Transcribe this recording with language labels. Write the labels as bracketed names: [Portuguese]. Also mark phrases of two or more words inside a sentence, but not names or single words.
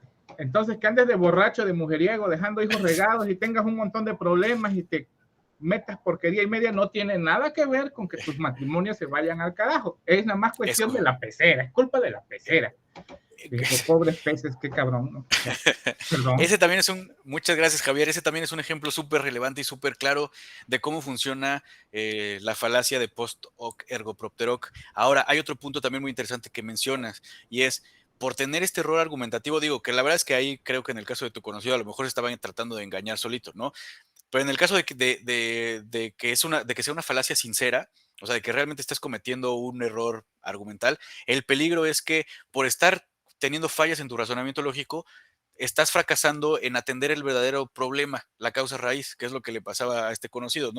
[Spanish] Entonces, que andes de borracho, de mujeriego, dejando hijos regados y tengas un montón de problemas y te metas porquería y media, no tiene nada que ver con que tus matrimonios se vayan al carajo. Es nada más cuestión de la pecera. Es culpa de la pecera. Los pobres peces, qué cabrón, ¿no? Perdón. Ese también muchas gracias, Javier. Ese también es un ejemplo súper relevante y súper claro de cómo funciona la falacia de [Latin] post hoc ergo propter hoc. [Spanish] Ahora, hay otro punto también muy interesante que mencionas, y es por tener este error argumentativo, digo que la verdad es que ahí creo que en el caso de tu conocido a lo mejor estaban tratando de engañar solito, ¿no? Pero en el caso de que sea una falacia sincera, o sea, de que realmente estés cometiendo un error argumental, el peligro es que por estar teniendo fallas en tu razonamiento lógico, estás fracasando en atender el verdadero problema, la causa raíz, que es lo que le pasaba a este conocido, ¿no?